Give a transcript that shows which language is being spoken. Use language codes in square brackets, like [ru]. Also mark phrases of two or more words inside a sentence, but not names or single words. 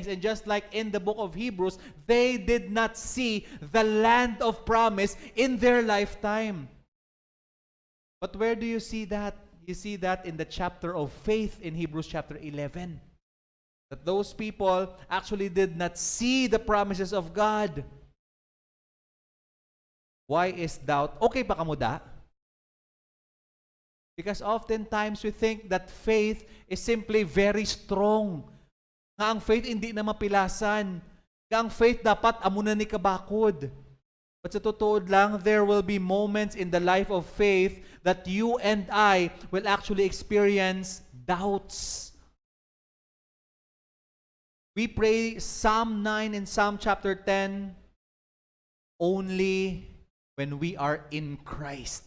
[en] And just like in the book of Hebrews, they did not see the land of promise in their lifetime. But where do you see that? You see that in the chapter of faith in Hebrews chapter 11. That those people actually did not see the promises of God. Why is doubt? [hil] Okay pa kamo da? [en] Because oftentimes we think that faith is simply very strong. [hil] Nga ang faith hindi na mapilasan. Nga ang faith dapat amo na ni kabakod. [tl] But sa totoo lang, [en] there will be moments in the life of faith that you and I will actually experience doubts. We pray Psalm 9 and Psalm chapter 10 only when we are in Christ.